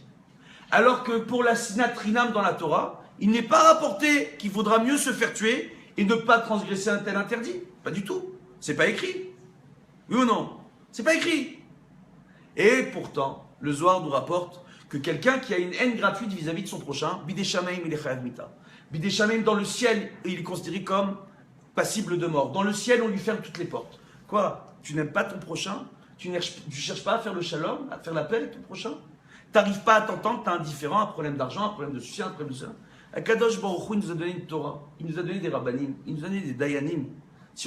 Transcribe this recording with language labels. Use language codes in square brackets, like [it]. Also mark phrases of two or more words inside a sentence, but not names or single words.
[fr] Alors que pour la [he] שנאת חינם [fr] dans la Torah, il n'est pas rapporté qu'il vaudra mieux se faire tuer et ne pas transgresser un tel interdit. Pas du tout. C'est pas écrit. Oui ou non? C'est pas écrit. Et pourtant, le Zohar nous rapporte que quelqu'un qui a une haine gratuite vis-à-vis de son prochain, [he] בידי שמים, [fr] il est [he] חייב מיתה. בידי שמים, [fr] dans le ciel, il est considéré comme passible de mort. Dans le ciel, on lui ferme toutes les portes. Quoi? Tu n'aimes pas ton prochain? Tu ne cherches pas à faire le shalom, à faire la paix avec ton prochain? Tu n'arrives pas à t'entendre, tu as un différent, un problème d'argent, un problème de soutien, un problème de ça. Akadosh Baruch Hu, il nous a donné une Torah, il nous a donné des rabbanim, il nous a donné des dayanim.